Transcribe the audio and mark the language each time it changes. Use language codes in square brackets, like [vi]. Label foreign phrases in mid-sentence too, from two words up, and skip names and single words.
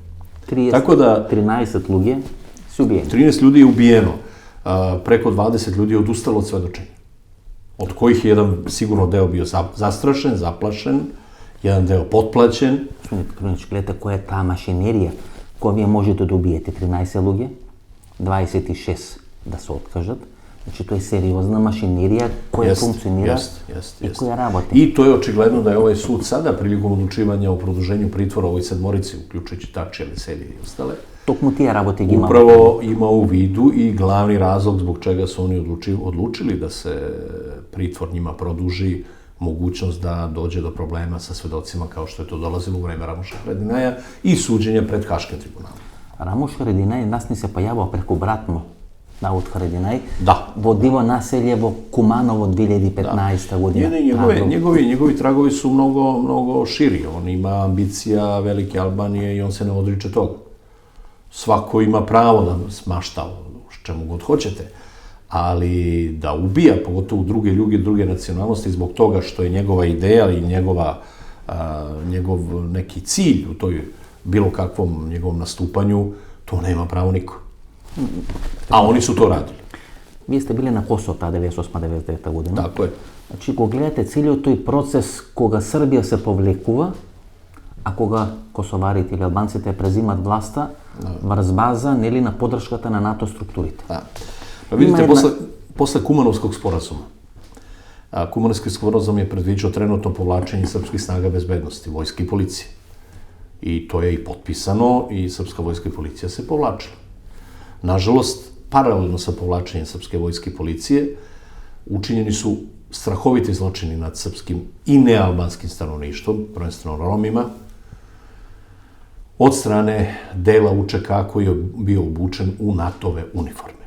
[sr] 13 ljudi su ubijeni. 13 ljudi je ubijeno. Preko 20 ljudi je odustalo od svedočenja. Od kojih je jedan sigurno deo bio zastrašen, zaplašen, jedan deo potplaćen. Gledajte koja je ta mašinerija [mk] која вие можете да убиете 13 луѓе, 26 да се откажат. Значи, тоа е сериозна машинерија која функционира и која работи. [sr] I to je očigledno da je ovaj sud sada prilikom odlučivanja o produženju pritvora ovoj sedmorici, uključujući Tačija, Veselije i ostale, [mk] токму тие работи ги имаме. [sr] Upravo ima u vidu i glavni razlog zbog čega su oni odlučili da se pritvor njima produži, mogućnost da dođe do problema sa svedocima kao što je to dolazilo u vreme Ramuša Haradinaja i suđenja pred Haškim tribunalom. [mk] Рамуш Харединај нас не се појавува преку брат му, Дауд Харединај, [sr] Da. [mk] во диво населје во Куманово 2015 година. [sr] Njegovi tragovi su mnogo širi. On ima ambicija Velike Albanije i on se ne odriče toga. Svako ima pravo da smašta čemu god hoćete, ali da ubija, pogotovo druge nacionalnosti, zbog toga što je njegova ideja i njegov neki cilj u toj bilo kakvom njegovom nastupanju, to nema pravo niko. A oni su to radili. [mk] Вие сте биле на Косово таа 98-99 година. [sr] Tako je. [mk] Значи, го гледате целиот тој процес кога Србија се повлекува, а кога косоварите или албанците презимат власта врз база, нели, на поддршката на НАТО структурите. [sr] Да. Па видите, Има после Кумановскog sporazuma, Kumanovski sporazum je predviđao trenutno povlačenje srpskih snaga bezbednosti, vojske i policije. I to je i potpisano i srpska vojska i policija se povlačila. Nažalost, paralelno sa povlačenjem srpske vojske i policije, učinjeni su strahoviti zločini nad srpskim i nealbanskim stanovništvom, prvenstveno Romima, od strane dela UČK koji je bio obučen u NATO-ve uniforme.